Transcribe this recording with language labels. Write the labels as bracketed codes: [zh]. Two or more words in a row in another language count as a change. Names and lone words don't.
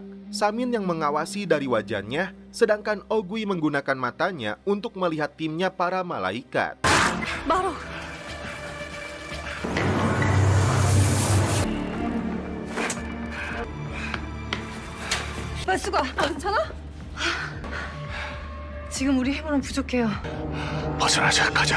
[id] Samin yang mengawasi dari wajahnya, sedangkan Ogui menggunakan matanya untuk melihat timnya para malaikat. [ko] Marok! 말수가 괜찮아? 지금 우리 힘으로는 부족해요. 벗어나자, 가자.